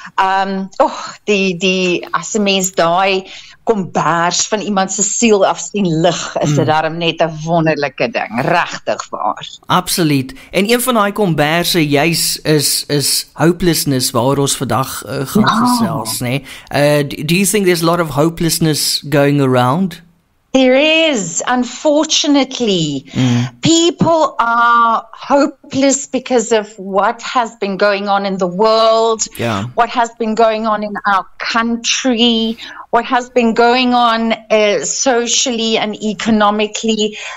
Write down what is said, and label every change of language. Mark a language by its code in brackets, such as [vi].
[af] As 'n mens daai kombers van iemand se siel af sien lig, is dit daarom net 'n wonderlike ding, regtig waar. Absoluut. En een van daai komberse juis is hopelessness, waaroor ons vandag gaan gesels, né? [en] Do you think there's a lot of hopelessness going around? There is, unfortunately. People are hopeless because of what has been going on in the world, what has been going on in our country, what has been going on socially and economically.